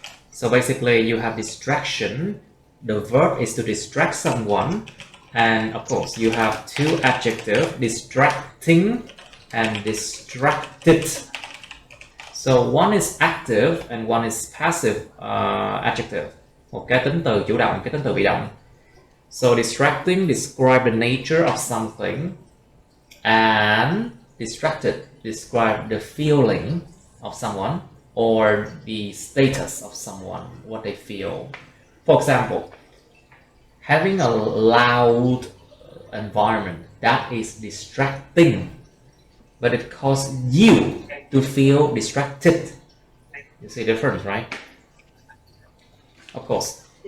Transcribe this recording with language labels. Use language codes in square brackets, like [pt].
[en] So basically you have distraction. The verb is to distract someone. And of course you have two adjectives, distracting and distracted. So one is active and one is passive adjective. [vi] Một cái tính từ chủ động, cái tính từ bị động. [en] So distracting describe the nature of something, and distracted describe the feeling of someone or the status of someone, what they feel. For example, having a loud environment, that is distracting, but it causes you to feel distracted. You see the difference, right? Of course.